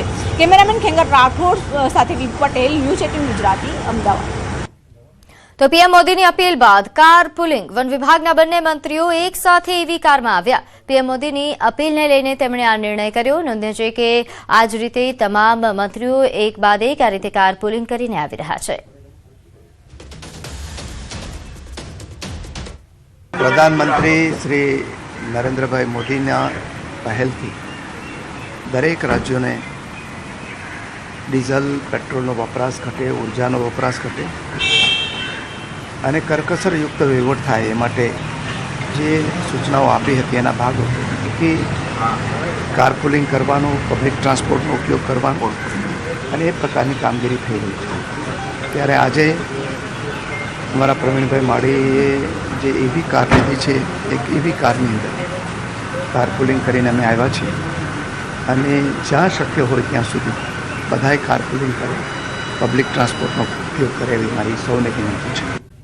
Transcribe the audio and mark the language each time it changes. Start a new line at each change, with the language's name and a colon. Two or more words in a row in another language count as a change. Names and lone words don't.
Gujarati: કેમેરામેન ખેંગર રાઠોડ સાથે વી પટેલ, ન્યૂઝ 18 ગુજરાતી, અમદાવાદ। તો પીએમ મોદીની અપીલ બાદ કાર પુલિંગ વન વિભાગના બંને મંત્રીઓ એક સાથે એવી કારમાં આવ્યા। પીએમ મોદીની અપીલને લઈને તેમણે આ નિર્ણય કર્યો। નોંધ્ય છે કે આ જ રીતે તમામ મંત્રીઓ એક બાદ એક આ રીતે કાર પુલિંગ કરીને આવી રહ્યા છે। પ્રધાનમંત્રી શ્રી નરેન્દ્રભાઈ મોદીના પહેલથી દરેક રાજ્યો ડીઝલ પેટ્રોલ વપરાશ ઘટે, ઊર્જા વપરાશ ઘટે અને કરકસર યુક્ત વહીવટ થાય એ માટે જે સૂચનાઓ આપી હતી એના ભાગરૂપે કે કારપૂલિંગ કરવાનો,
English: public transportno
Gujarati: ઉપયોગ કરવાનો અને એ પ્રકારની કામગીરી થઈ રહી છે। ત્યારે આજે હમારા પ્રવીણભાઈ માડીએ જે
English: EV car
Gujarati: લીધી હૈ, એક
English: EV carni
Gujarati: અંદર કારપૂલિંગ કરીને અમે આવ્યા છીએ અને જ્યાં શક્ય હોય ત્યાં સુધી બધાએ કારપૂલિંગ કરે,
English: public transportno
Gujarati: ઉપયોગ કરે એવી મારી સૌને વિનંતી છે।